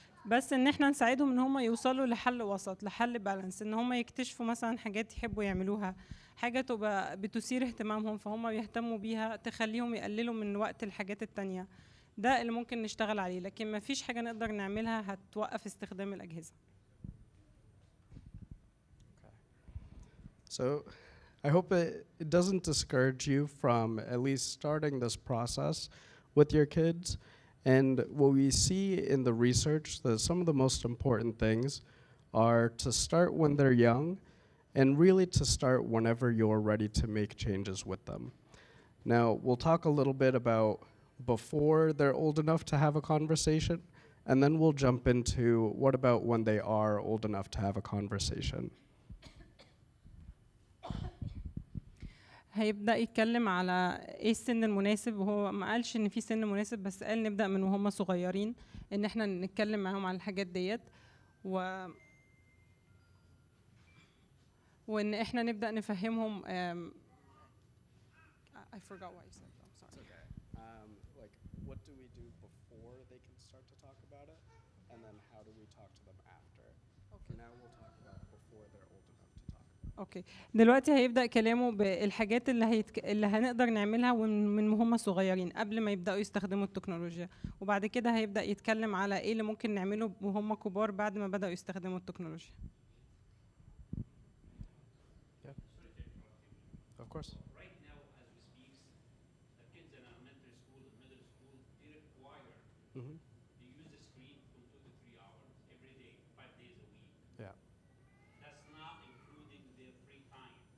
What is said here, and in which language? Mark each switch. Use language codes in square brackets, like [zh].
[ar] بس ان احنا نساعدهم ان هم يوصلوا لحل وسط، لحل بالانس، ان هم يكتشفوا مثلا حاجات يحبوا يعملوها، حاجة تبقى بتثير اهتمامهم فهم بيهتموا بيها تخليهم يقللوا من وقت الحاجات التانية. ده اللي ممكن نشتغل عليه، لكن ما فيش حاجة نقدر نعملها هتوقف استخدام الأجهزة. [en] So I hope it doesn't discourage you from at least starting this process with your kids. And what we see in the research that some of the most important things are to start when they're young and really to start whenever you're ready to make changes with them. Now, we'll talk a little bit about before they're old enough to have a conversation, and then we'll jump into what about when they are old enough to have a conversation. [ar] هيبدأ يتكلم على ايه السن المناسب، وهو ما قالش ان في سن مناسب بس قال نبدأ من وهم صغيرين ان احنا نتكلم معاهم على الحاجات ديت وان احنا نبدأ نفهمهم [en] I forgot what you said. I'm sorry. It's okay. Like, what do we do before they can start to talk about it? And then how do we talk to them after? For now, we'll talk about before they're old enough to talk about it. [ar] اوكي دلوقتي هيبدأ كلامه بالحاجات اللي هنقدر نعملها من وهم صغيرين قبل ما يبدأوا يستخدموا التكنولوجيا، وبعد كده هيبدأ يتكلم على ايه اللي ممكن نعمله وهم كبار بعد ما بدأوا يستخدموا التكنولوجيا. [en] Of course. Right now, as we speak, the kids in elementary school and middle school, they require Mm-hmm. to use the screen from 2 to 3 hours every day, 5 days a week. Yeah. That's not including their free time.